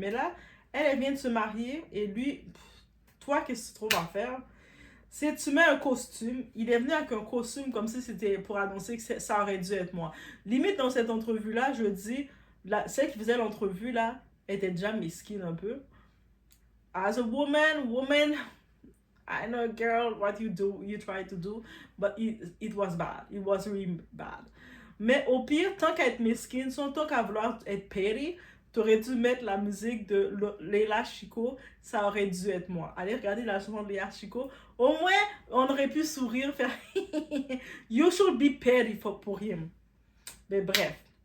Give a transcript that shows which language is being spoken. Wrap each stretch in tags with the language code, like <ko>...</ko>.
<fr>Mais là, elle vient de se marier et lui, toi, qu'est-ce que tu trouves à faire? Si tu mets un costume, il est venu avec un costume comme si c'était pour annoncer que ça aurait dû être moi. Limite, dans cette entrevue-là, je dis, celle qui faisait l'entrevue, là, était déjà mesquine un peu.</fr> <en>As a woman, I know, girl, what you try to do, but it was bad. It was really bad.</en> <fr>Mais au pire, tant qu'à être mesquine, tant qu'à vouloir être petty, t'aurais dû mettre la musique de Leila Chico, ça aurait dû être moi. Allez regarder la chanson de Leila Chico. Au moins, on aurait pu sourire, faire</fr> <en>You should be petty</en> <fr>pour him. Mais bref.</fr>